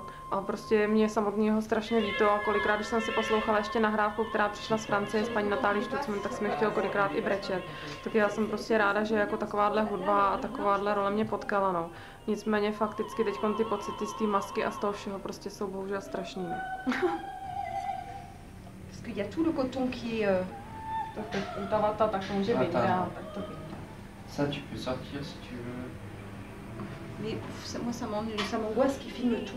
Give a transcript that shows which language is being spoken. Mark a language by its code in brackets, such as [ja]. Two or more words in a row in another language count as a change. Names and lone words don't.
[cs] A prostě mě samotného strašně líto a kolikrát, když jsem si poslouchala ještě nahrávku, která přišla z Francie s paní Natálí Štucman, tak jsem chtěla kolikrát i brečet. Tak já jsem prostě ráda, že jako takováhle hudba a takováhle role mě potkala, no. Nicméně fakticky teď ty pocity z té masky a z toho všeho prostě jsou bohužel strašný. [fr] Parce qu'il y a tout le coton qui est... [cs] Ta vata, tak to může být. [fr] Ça, tu peux sortir si tu veux. Mais moi, ça m'angoisse qu'ils filment tout.